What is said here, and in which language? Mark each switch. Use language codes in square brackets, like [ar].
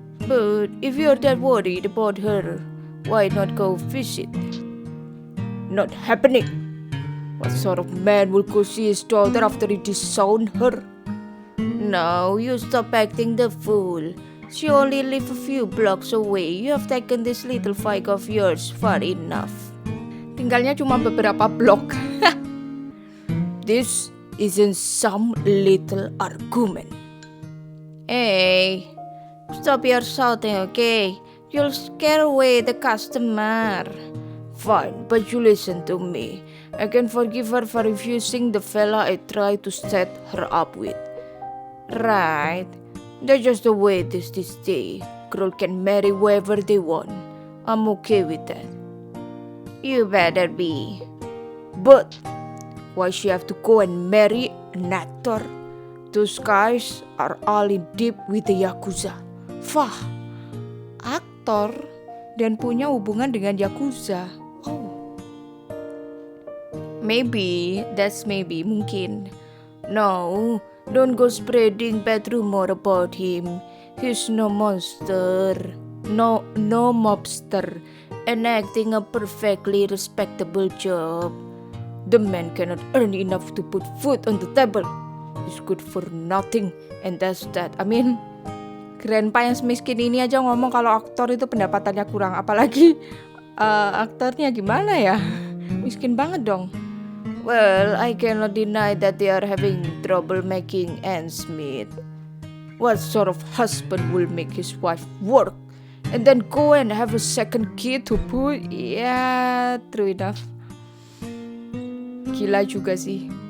[en] But if you're that worried about her, why not go visit? Not happening. What sort of man will go see his daughter after he disowned her? Now you stop acting the fool. She only lives a few blocks away. You have taken this little fight of yours far enough. [id] Tinggalnya cuma beberapa blok. [en] This isn't some little argument. Hey, stop your shouting, okay? You'll scare away the customer. Fine, but you listen to me. I can forgive her for refusing the fella I tried to set her up with. Right? That's just the way it is this day. Girl can marry whoever they want. I'm okay with that. You better be. But why she have to go and marry an actor? Those guys are all in deep with the Yakuza. Fah. [id] Aktor dan punya hubungan dengan Yakuza. [en] Oh. Maybe, [id] mungkin. [en] No, don't go spreading bad rumor about him. He's no monster. No mobster. And acting a perfectly respectable job. The man cannot earn enough to put food on the table. He's good for nothing. And that's that. I mean, [id] Grandpa yang miskin ini aja ngomong kalau aktor itu pendapatannya kurang. Apalagi aktornya gimana ya? Miskin banget dong. [en] well, I cannot deny that they are having trouble making ends meet. What sort of husband will make his wife work and then go and have a second kid to put? [id] Ya, [en] true enough. [id] Gila juga sih.